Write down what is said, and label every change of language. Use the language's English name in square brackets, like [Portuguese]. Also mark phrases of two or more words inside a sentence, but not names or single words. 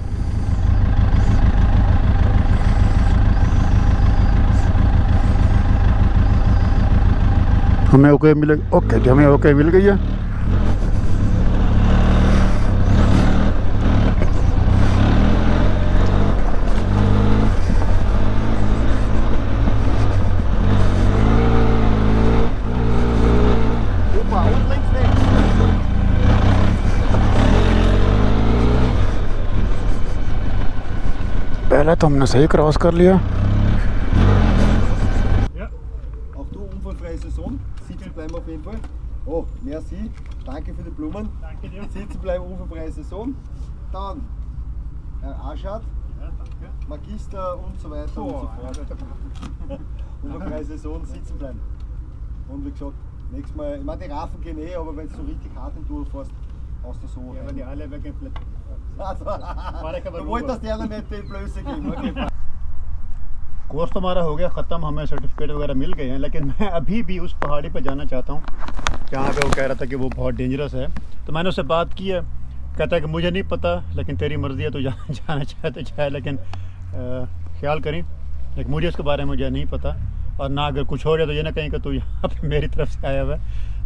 [Hindi] हमें ओके मिले, ओके जी हमें ओके मिल गई है। [German] Super, und links nicht. [Hindi] पहले तो हमने सही क्रॉस कर लिया। [German] Auch du unfallfreie Saison. Sitzen bleiben auf jeden Fall. Oh, merci. Danke für die Blumen. Danke dir. Sitzen bleiben, unfallfreie Saison. Dann Aschad, Ja, danke. Magister und so weiter und so fort. Unfallfreie Saison, sitzen bleiben. Und wie gesagt, nächstes Mal, ich meine die Rafen gehen eh, aber wenn du so richtig hart in Tour fährst, hast du so. Ja, wenn die alle weggehen, Du wolltest ja nicht die Blöße geben. Okay. [Hindi] कोर्स तो हमारा हो गया ख़त्म, हमें सर्टिफिकेट वगैरह मिल गए हैं, लेकिन मैं अभी भी उस पहाड़ी पर जाना चाहता हूँ जहाँ पे वो कह रहा था कि वो बहुत डेंजरस है। तो मैंने उससे बात की है, कहता है कि मुझे नहीं पता, लेकिन तेरी मर्ज़ी है, तो जाना चाहे तो चाहे, लेकिन ख्याल करें, लेकिन मुझे इसके बारे में मुझे नहीं पता, और ना अगर कुछ हो जाए तो ये ना कहीं कि तू यहाँ पे मेरी तरफ से आया हुआ है।